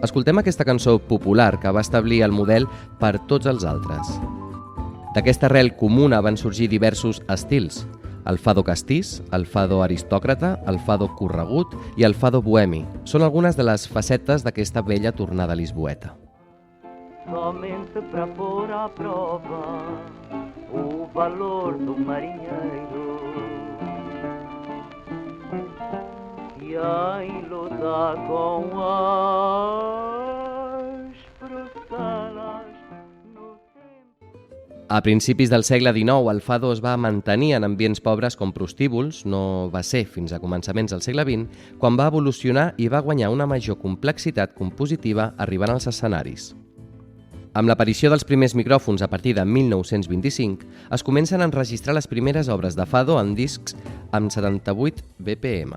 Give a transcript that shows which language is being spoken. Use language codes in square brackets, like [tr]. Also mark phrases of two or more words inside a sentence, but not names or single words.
[ca] Escoltem aquesta cançó popular que va establir el model per tots els altres. D'aquesta arrel comuna van sorgir diversos estils: el fado castís, el fado aristòcrata, el fado corregut i el fado bohemi. Són algunes de les facetes d'aquesta bella tornada lisboeta. [pt] Somente para pôr à prova o valor do marinheiro que em lutar com as prossalas no tempo. [ca] A principis del segle XIX, el fado es va mantenir en ambients pobres com prostíbuls. No va ser fins a començaments del segle XX quan va evolucionar i va guanyar una major complexitat compositiva arribant als escenaris. Amb l'aparició dels primers micròfons a partir de 1925, es comencen a enregistrar les primeres obres de fado en discs amb 78 BPM.